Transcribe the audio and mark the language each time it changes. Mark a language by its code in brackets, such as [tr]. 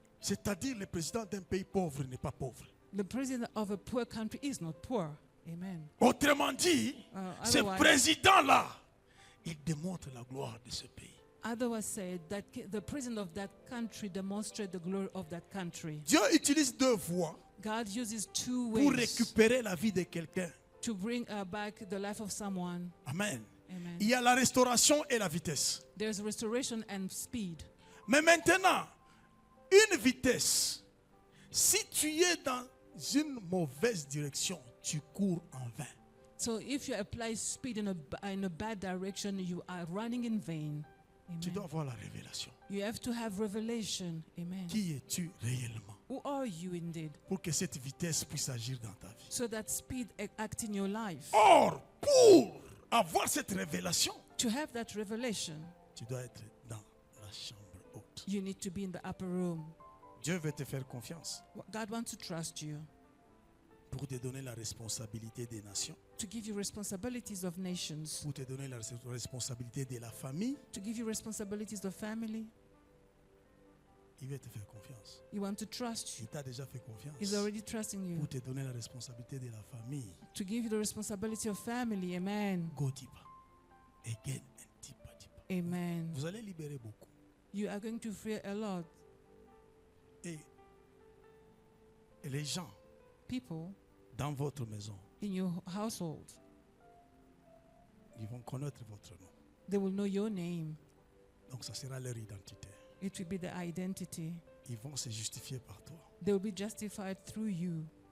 [fr] C'est-à-dire le président d'un pays pauvre n'est pas pauvre. [en] The president of a poor country is not poor. Amen. [fr] Autrement dit, ce [en] Otherwise, [fr] président-là, il démontre la gloire de ce pays. [en] otherwise said that the president of that country demonstrates the glory of that country. [fr] Dieu utilise deux voies [en] God uses two [fr] pour [en] ways [fr] récupérer la vie de quelqu'un. [en] to bring back the life of someone. Amen. Amen. [fr] Il y a la restauration et la vitesse. [en] There's restoration and speed. [fr] Mais maintenant, une vitesse, si tu es dans une mauvaise direction, tu cours en vain. [en] So if you apply speed in a bad direction, you are running in vain. [fr] Tu dois avoir la révélation. [en] You have to have revelation. Amen. [fr] Qui es-tu réellement [en] Who are you indeed? [fr] pour que cette vitesse puisse agir dans ta vie? [en] So that speed act in your life. [fr] Or, pour avoir cette révélation, [en] To have that revelation, [fr] tu dois être dans la chambre haute. [en] you need to be in the upper room. [fr] Dieu veut te faire confiance [en] God wants to trust you, [fr] pour te donner la responsabilité des nations, [en] to give you responsibilities of nations, [fr] pour te donner la responsabilité de la famille. [en] to give you responsibilities of family. [fr] Il veut te faire confiance. [en] He wants to trust [fr] Il [en] you. [fr] t'a déjà fait confiance [en] He's already trusting you. [fr] pour te donner la responsabilité de la famille. [en] To give you the responsibility of family. Amen. Go deeper. Again and deeper, deeper. Amen. [fr] Vous allez libérer beaucoup. [en] You are going to free a lot. [fr] Et les gens [en] People [fr] dans votre maison, [en] in your household, [fr] ils vont connaître votre nom. [en] they will know your name. [fr] Donc ça sera leur identité. [en] It will be the identity. [fr] Ils vont se justifier par toi. [en] They will be justified through you.